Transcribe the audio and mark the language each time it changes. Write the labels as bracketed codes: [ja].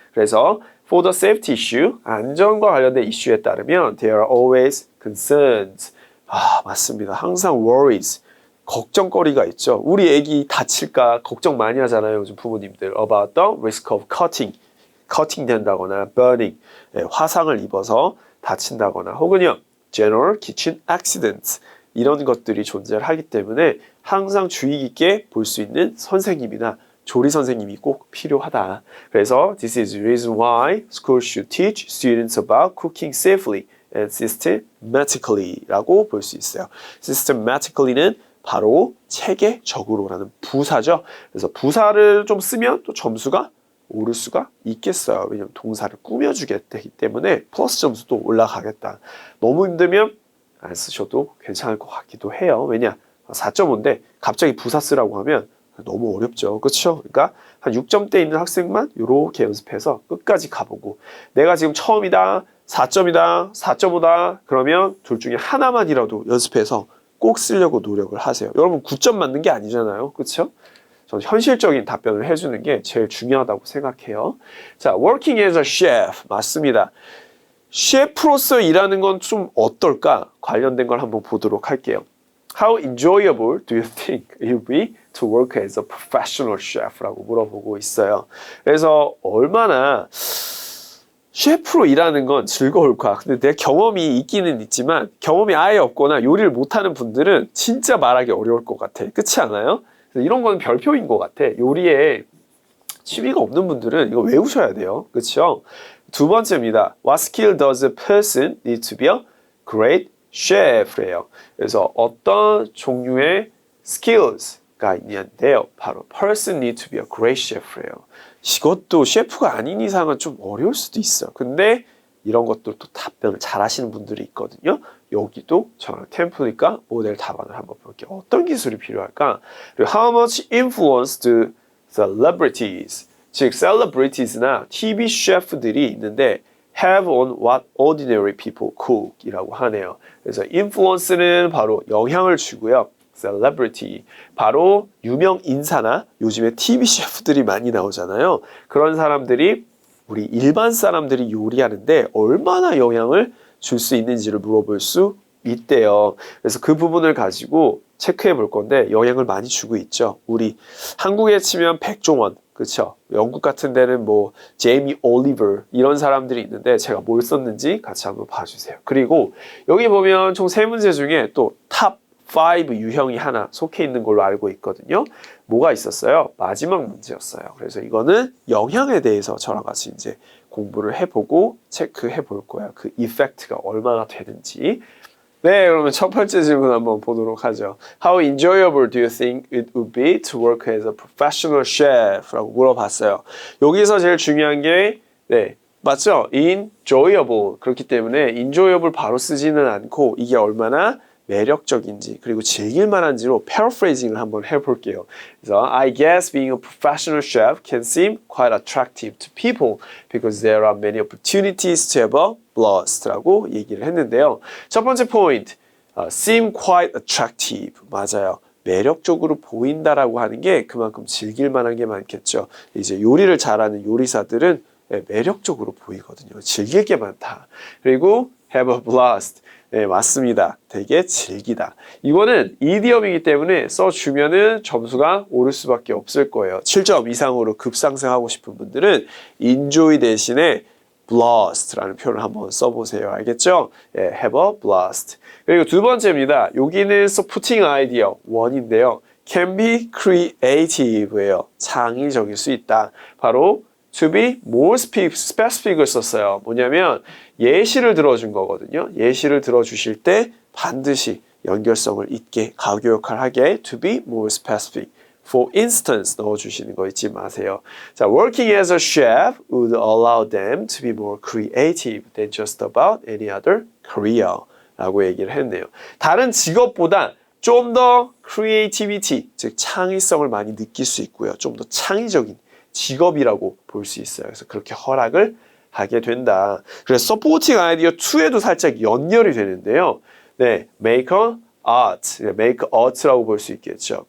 [en] 그래서 for the safety issue, [ko] 안전과 관련된 이슈에 따르면 [en] there are always concerns. [ko] 맞습니다. 항상 worries, 걱정거리가 있죠. 우리 애기 다칠까 걱정 많이 하잖아요. 요즘 부모님들. [en] about the risk of cutting [ko] 된다거나 burning, 화상을 입어서 다친다거나 혹은요. general kitchen accidents 이런 것들이 존재를 하기 때문에 항상 주의 깊게 볼 수 있는 선생님이나 조리 선생님이 꼭 필요하다. [en] 그래서 this is the reason why schools should teach students about cooking safely and systematically [ko] 라고 볼 수 있어요. systematically는 바로 체계적으로라는 부사죠. 그래서 부사를 좀 쓰면 또 점수가 오를 수가 있겠어요. 왜냐면 동사를 꾸며주게 되기 때문에 플러스 점수도 올라가겠다. 너무 힘들면 안 쓰셔도 괜찮을 것 같기도 해요. 왜냐? 4.5인데 갑자기 부사 쓰라고 하면 너무 어렵죠. 그렇죠? 그러니까 한 6점대 있는 학생만 이렇게 연습해서 끝까지 가보고 내가 지금 처음이다, 4점이다, 4.5다 그러면 둘 중에 하나만이라도 연습해서 꼭 쓰려고 노력을 하세요. 여러분 9점 맞는 게 아니잖아요. 그렇죠? 저는 현실적인 답변을 해주는 게 제일 중요하다고 생각해요. 자, working as a chef. 맞습니다. 셰프로서 일하는 건 좀 어떨까? 관련된 걸 한번 보도록 할게요. [en] How enjoyable do you think it will be to work as a professional chef? [ko] 라고 물어보고 있어요. 그래서 얼마나 셰프로 일하는 건 즐거울까? 근데 내 경험이 있기는 있지만 경험이 아예 없거나 요리를 못하는 분들은 진짜 말하기 어려울 것 같아. 그렇지 않아요? 이런 건 별표인 것 같아. 요리에 취미가 없는 분들은 이거 외우셔야 돼요. 그렇죠? 두 번째입니다. [en] What skill does a person need to be a great chef래요. [ko] 그래서 어떤 종류의 skills가 있는데요. [en] 바로 person need to be a great chef래요. [ko] 이것도 셰프가 아닌 이상은 좀 어려울 수도 있어요. 근데 이런 것도 또 답변을 잘 하시는 분들이 있거든요. 여기도 저랑 템플릿과 모델 답안을 한번 볼게요. 어떤 기술이 필요할까? [en] 그리고 how much influence do celebrities, 즉 celebrities나 TV [ko] 셰프들이 있는데 [en] have on what ordinary people cook 이라고 하네요. [ko] 그래서 influence는 바로 영향을 주고요. celebrity, 바로 유명 인사나 요즘에 TV 셰프들이 많이 나오잖아요. 그런 사람들이 우리 일반 사람들이 요리하는데 얼마나 영향을 줄 수 있는지를 물어볼 수 있대요. 그래서 그 부분을 가지고 체크해 볼 건데 영향을 많이 주고 있죠. 우리 한국에 치면 백종원, 그렇죠? 영국 같은 데는 뭐 제이미 올리버 이런 사람들이 있는데 제가 뭘 썼는지 같이 한번 봐주세요. 그리고 여기 보면 총 3문제 중에 또 탑 5 유형이 하나 속해 있는 걸로 알고 있거든요. 뭐가 있었어요? 마지막 문제였어요. 그래서 이거는 영향에 대해서 저랑 같이 이제 공부를 해보고 체크해 볼 거예요. 그 이펙트가 얼마나 되는지. 네, 그러면 첫 번째 질문 한번 보도록 하죠. [en] How enjoyable do you think it would be to work as a professional chef? [ko] 라고 물어봤어요. 여기서 제일 중요한 게, 네, 맞죠? [en] enjoyable. [ko] 그렇기 때문에 enjoyable 바로 쓰지는 않고 이게 얼마나 매력적인지 그리고 즐길 만한지로 paraphrasing을 한번 해볼게요. [en] 그래서 I guess being a professional chef can seem quite attractive to people because there are many opportunities to have a blast [ko] 라고 얘기를 했는데요. 첫 번째 포인트, [en] seem quite attractive. [ko] 맞아요. 매력적으로 보인다라고 하는 게 그만큼 즐길 만한 게 많겠죠. 이제 요리를 잘하는 요리사들은 매력적으로 보이거든요. 즐길 게 많다. [en] 그리고 have a blast. [ko] 네, 맞습니다. 되게 즐기다. 이거는 이디엄이기 때문에 써주면은 점수가 오를 수밖에 없을 거예요. 7점 이상으로 급상승하고 싶은 분들은 enjoy 대신에 blast라는 표현을 한번 써보세요. 알겠죠? 예, have a blast. 그리고 두 번째입니다. 여기는 supporting idea 1인데요. [en] can be creative예요. [ko] 창의적일 수 있다. 바로 [en] to be more specific [ko] 을 썼어요. 뭐냐면 예시를 들어준 거거든요. 예시를 들어주실 때 반드시 연결성을 있게, 가교 역할을 하게 [en] to be more specific. For instance [ko] 넣어주시는 거 잊지 마세요. [en] 자, working as a chef would allow them to be more creative than just about any other career [ko] 라고 얘기를 했네요. 다른 직업보다 좀 더 creativity, 즉 창의성을 많이 느낄 수 있고요. 좀 더 창의적인 직업이라고 볼 수 있어요. 그래서 그렇게 허락을 하게 된다. 그래서 supporting idea 2에도 살짝 연결이 되는데요. [en] 네, make a art, make art [ko] 라고 볼 수 있겠죠.